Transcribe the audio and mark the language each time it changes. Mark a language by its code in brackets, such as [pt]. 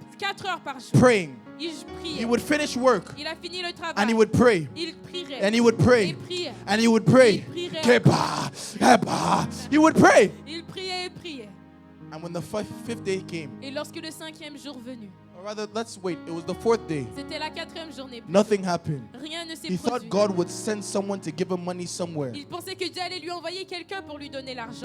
[fr] 4 heures par jour. [en] praying. [fr] Il priait. [en] He would finish work [fr] Il a fini le travail. [en] and he would pray. [fr] Il prierait. [en] And he would pray. [fr] Il priait. [en] And he would pray. [fr] Il prierait. [en] Kepa, kepa. He would pray. [fr] Il priait et priait. [en] And when the fifth day came, [fr] Et lorsque le 5e jour venu, [en] or rather, let's wait, it was the 4th day, [fr] c'était la 4e journée, [en] nothing happened. [fr] rien ne s'est [en] He thought [fr] produit. [en] God would send someone to give him money somewhere [fr] Il pensait que Dieu allait lui envoyer quelqu'un pour lui donner l'argent.